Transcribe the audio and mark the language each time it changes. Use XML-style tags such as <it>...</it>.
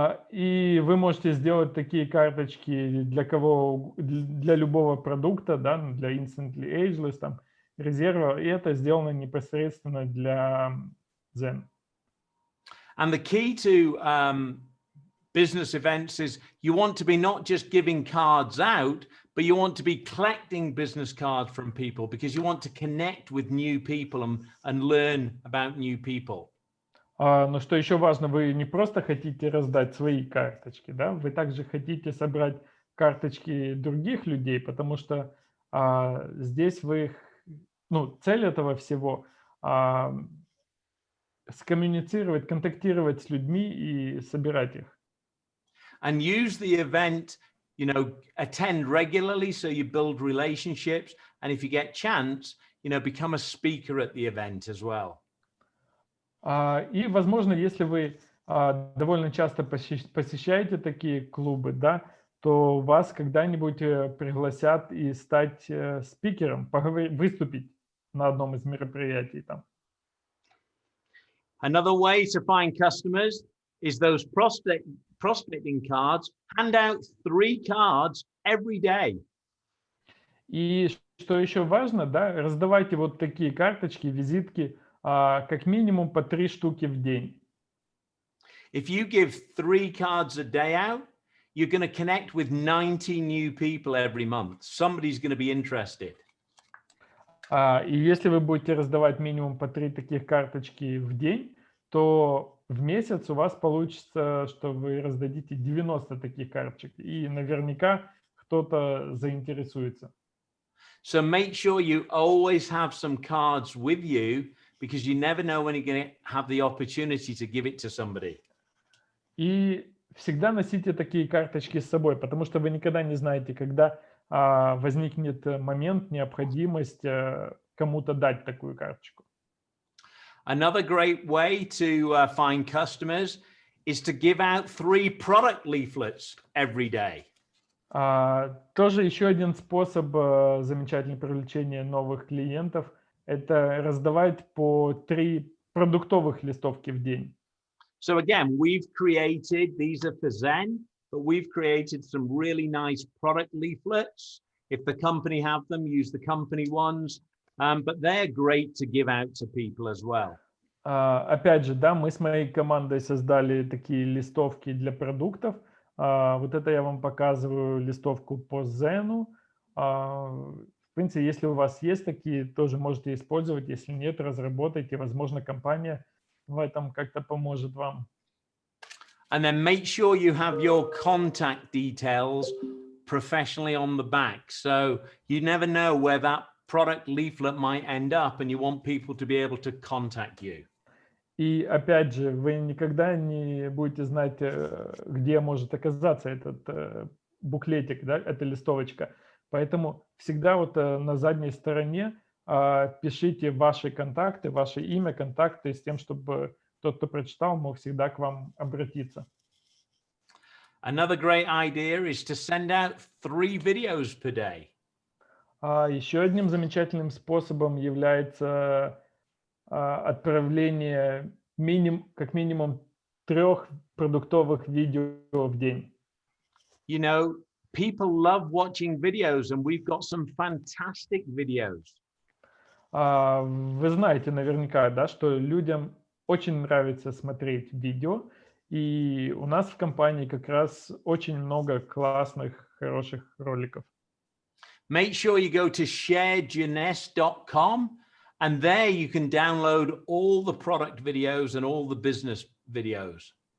<ru>И вы можете сделать такие карточки для любого продукта, да, для Instantly Ageless, там, резерва, и это сделано непосредственно для Zen.</ru> <en>And the key to business events is you want to be not just giving cards out, but you want to be collecting business cards from people because you want to connect with new people and learn about new people.</en> <ru>Но что еще важно, вы не просто хотите раздать свои карточки, да, вы также хотите собрать карточки других людей, потому что здесь цель этого всего скоммуницировать, контактировать с людьми и собирать их.</ru> <en>And use the event, you know, attend regularly so you build relationships. And if you get chance, you know, become a speaker at the event as well.</en> <ru>И, возможно, если вы довольно часто посещаете такие клубы, да, то вас когда-нибудь пригласят и стать спикером, выступить на одном из мероприятий там.</ru> <en>Another way to find customers is those prospecting cards. Hand out 3 cards every day.</en> <ru>И что еще важно, да, раздавайте вот такие карточки, визитки, как минимум по 3 штуки в день.</ru> <en>If you give 3 cards a day out, you're going to connect with 90 new people every month. Somebody's going to be interested.</en> <ru>И если вы будете раздавать минимум по 3 таких карточки в день, то в месяц у вас получится, что вы раздадите 90 таких карточек, и наверняка кто-то заинтересуется.</ru> <en>So make sure you always have some cards with you because you never know when you're going to have the opportunity to give it to somebody.</en> <ru>И всегда носите такие карточки с собой, потому что вы никогда не знаете, когда возникнет момент, необходимость кому-то дать такую карточку.</ru> <en>Another great way to find customers is to give out 3 product leaflets every day.</en> <ru>Тоже еще один способ замечательного привлечения новых клиентов – это раздавать по 3 продуктовых листовки в день.</ru> <en>So again, we've created, these are for Zen, but we've created some really nice product leaflets. If the company have them, use the company ones. But they're great to give out to people as well.</en> <ru>Опять же, да, мы с моей командой создали такие листовки для продуктов. Вот это я вам показываю листовку по Зену. В принципе, если у вас есть такие, тоже можете использовать. Если нет, разработайте. Возможно, компания в этом как-то поможет вам.</ru> <en>And then make sure you have your contact details professionally on the back. So you never know where that product leaflet might end up, and you want people to be able to contact you.</en> <ru>И опять же, вы никогда не будете знать, где может оказаться этот буклетик, да, эта листовочка. Поэтому всегда вот на задней стороне пишите ваши контакты, ваше имя, контакты, с тем, чтобы тот, кто прочитал, мог всегда к вам обратиться.</ru> <en>Another great idea is to send out 3 videos per day.</en> <ru>Еще одним замечательным способом является отправление как минимум 3 продуктовых видео в день.</ru> <en>You know, people love watching videos, and we've got some fantastic videos.</en> <ru>Вы знаете наверняка, да, что людям очень нравится смотреть видео, и у нас в компании как раз очень много классных, хороших роликов.</ru> <en>Make sure you go to jeunesse.com, and there you can download all the product videos and all the business videos.</en>